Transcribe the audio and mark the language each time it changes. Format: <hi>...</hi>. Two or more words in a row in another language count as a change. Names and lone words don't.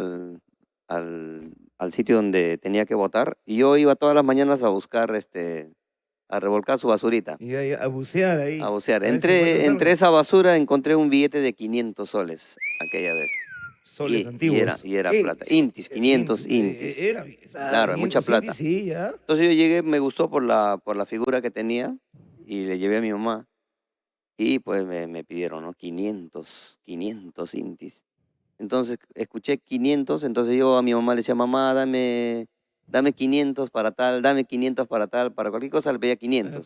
<es>Al sitio donde tenía que botar. Y yo iba todas las mañanas a buscar, a revolcar su basurita, Y ahí a bucear ahí. a bucear. A ver si encuentras Entre algo. esa basura encontré un billete de 500 soles aquella vez. Soles antiguos. Y era Intis, plata. Intis, 500 Intis, intis. Era, Claro, es mucha 500 plata. intis, sí, ya. Entonces yo llegué, me gustó por la figura que tenía y le llevé a mi mamá. Y pues me pidieron, ¿no? 500 intis. Entonces escuché 500, entonces yo a mi mamá le decía, mamá, dame 500 para tal, dame 500 para tal, para cualquier cosa le pedía 500.</es>